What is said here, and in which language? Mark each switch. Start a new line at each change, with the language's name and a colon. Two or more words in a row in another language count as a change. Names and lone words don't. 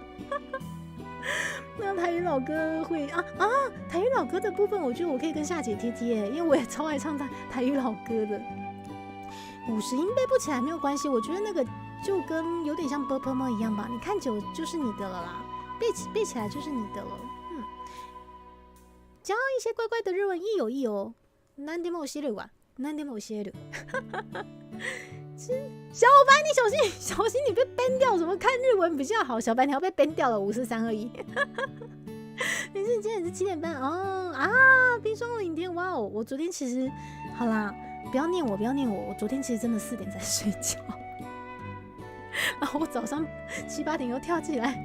Chinese: 那台语老歌会台语老歌的部分，我觉得我可以跟夏姐贴，因为我也超爱唱台语老歌的。50音背不起来没有关系，我觉得那个就跟有点像波波猫一样吧，你看久就是你的了啦，背起来就是你的了。教一些乖乖的日文，
Japanese: いいよ。何でも教えるわ。何でも教える。
Chinese: 小白，你小心，你被 ban 掉！怎么看日文比较好？小白，你要被 ban 掉了，5、4、3、2、1。没事，今天也是7点半哦啊！冰霜领天，哇哦！我昨天其实好啦，不要念我，我昨天其实真的4点在睡觉，然后我早上7、8点又跳起来。